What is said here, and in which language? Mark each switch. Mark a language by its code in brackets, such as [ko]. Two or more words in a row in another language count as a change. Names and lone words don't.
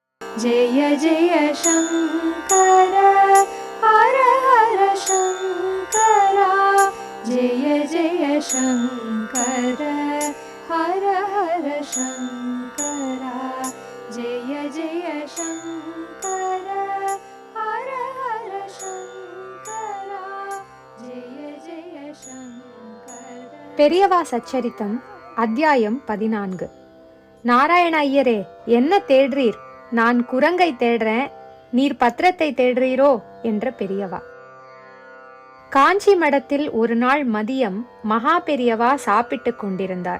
[sa] जय जय शंकर हर हर शंकरा जय जय शंकर हर हर शंकरा जय जय शंकर हर हर शंकरा जय जय शंकर. [ta] பெரியவா சச்சரித்தம் அத்தியாயம் 14. நாராயண ஐயரே, என்ன தேடுறீர்? நான் குரங்கை தேடுறேன், நீர் பத்திரத்தை தேடுறீரோ என்ற பெரியவா. காஞ்சி மடத்தில் ஒரு நாள் மதியம் மகா பெரியவா சாப்பிட்டு கொண்டிருந்தார்.